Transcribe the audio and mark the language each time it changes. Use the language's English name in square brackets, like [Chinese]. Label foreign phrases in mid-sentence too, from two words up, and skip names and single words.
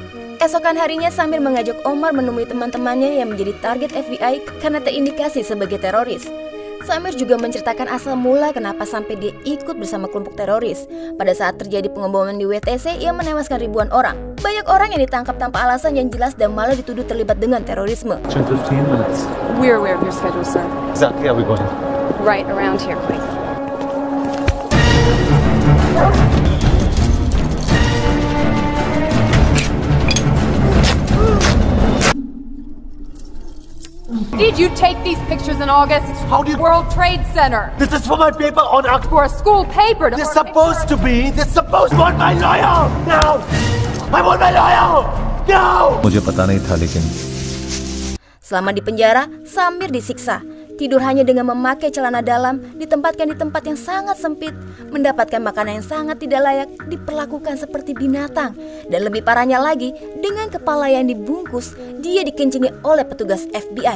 [Indonesian] Esokan harinya Samir mengajak Omar menemui teman-temannya yang menjadi target FBI karena terindikasi sebagai teroris. Samir juga menceritakan asal mula kenapa sampai dia ikut bersama kelompok teroris. Pada saat terjadi pengeboman di WTC yang menewaskan ribuan orang. Banyak orang yang ditangkap tanpa alasan yang jelas dan malah dituduh terlibat dengan terorisme. [English] 15 minutes. We're aware of your schedule, sir. Exactly how we going? Right around here, please. Did you take these pictures in August? How do you- World Trade Center. This is for my paper on For a school paper. This supposed to be. This supposed. I want my lawyer now. I want my lawyer now. [Hindi] मुझे पता नहीं था लेकिन [Indonesian] Selama di penjara, Samir disiksa. Tidur hanya dengan memakai celana dalam, ditempatkan di tempat yang sangat sempit, mendapatkan makanan yang sangat tidak layak, diperlakukan seperti binatang. Dan lebih parahnya lagi, dengan kepala yang dibungkus, dia dikencingi oleh petugas FBI.